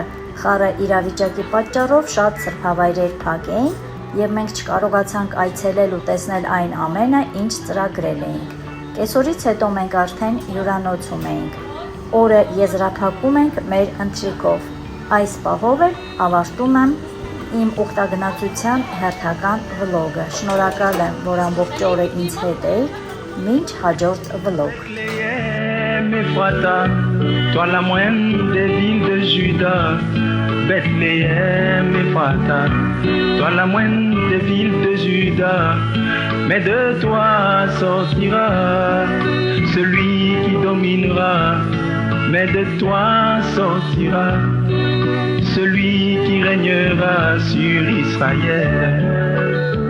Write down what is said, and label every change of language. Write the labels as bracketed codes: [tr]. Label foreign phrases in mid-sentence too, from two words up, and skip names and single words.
[hy] Խառը իրավիճակի պատճառով շատ սրբավայրեր փակ էին և մենք չկարողացանք այցելել ու տեսնել այն ամենը, ինչ ծրագրել էինք։ Կեսօրից հետո մենք արդեն հյուրանոցում էինք։ Օրը եզրափակում ենք մեր ընթրիկով։ Այս պահով էլ ավարտում եմ իմ ուխտագնացության հերթական վլոգը։ Շնորհակալ եմ, որ ամբողջ օրը ինձ հետ էիք, մինչ հաջորդ վլոգ։ [fr] Toi la moyenne des villes de Juda, Bethléem Ephrata, toi la moyenne des villes de Juda, mais de toi sortira celui qui dominera, mais de toi sortira celui qui régnera sur Israël.